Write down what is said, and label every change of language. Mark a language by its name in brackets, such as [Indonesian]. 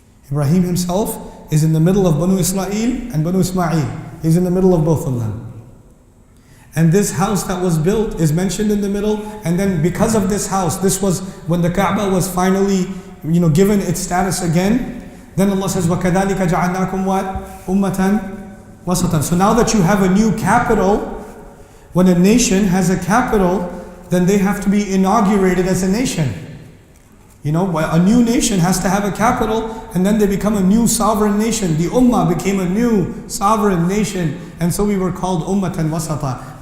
[English] Ibrahim himself is in the middle of Banu Israel and Banu Ismail. He's in the middle of both of them. And this house that was built is mentioned in the middle. And then because of this house, this was when the Kaaba was finally given its status again. Then Allah says, [Arabic] وَكَذَلِكَ جَعَلْنَاكُمْ وَاتْ أُمَّةً وَسَطًا. [English] So now that you have a new capital, when a nation has a capital, then they have to be inaugurated as a nation. A new nation has to have a capital, and then they become a new sovereign nation. The Ummah became a new sovereign nation, and so we were called Ummatan Wasata.